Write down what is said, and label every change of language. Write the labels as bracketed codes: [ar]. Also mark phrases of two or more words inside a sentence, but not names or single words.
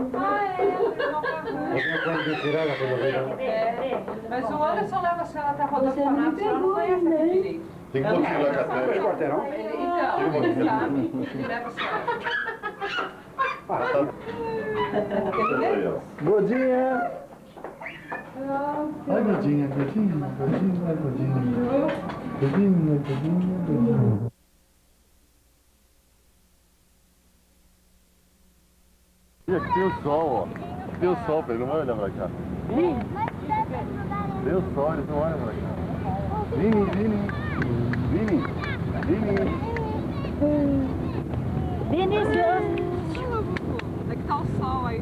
[pt] Você pode de tirada quando vem. Mas o Anderson leva a senhora até a rodoviária, a senhora não conhece aqui direito. Tem que continuar com a 2 quarteirão? Então, ele sabe, ele leva a senhora. Aí, ó. Godinha! Ai, Godinha, Godinha, Godinha, Godinha. Godinha, Godinha, Godinha. E aqui tem o sol, ó. Aqui tem o sol, Pedro, não vai olhar pra cá. Tem o sol, eles não olham pra cá. Vini, Vini. Vini, Vini. Vinícius! Onde é que tá o sol aí?